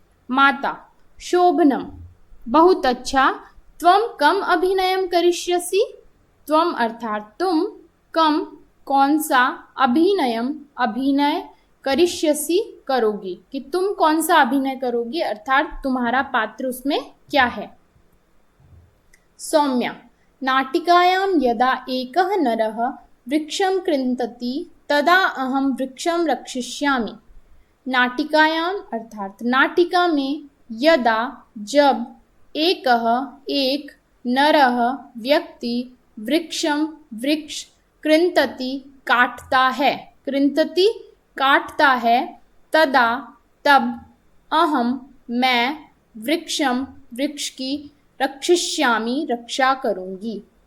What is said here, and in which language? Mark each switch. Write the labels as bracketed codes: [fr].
[hi] माता शोभनम बहुत अच्छा, [sa] त्वम कम अभिनयम करिष्यसि, [hi] त्वम अर्थात तुम, कम कौन सा, अभिनयम अभिनय, करिष्यसि करोगी कि तुम कौन सा अभिनय करोगी अर्थात तुम्हारा पात्र उसमें क्या है। [sa] सौम्या नाटिकायां यदा एकः नरः वृक्षं कृन्तति तदा अहं वृक्षं रक्षिष्यामि। [hi] नाटिकायां अर्थात नाटिका में, यदा जब, एकः एक, नरः व्यक्ति, वृक्षम वृक्ष, कृन्तति काटता है, कृन्तति काटता है, तदा तब, अहम मैं, वृक्षम वृक्ष की, रक्षिष्यामि रक्षा करूंगी।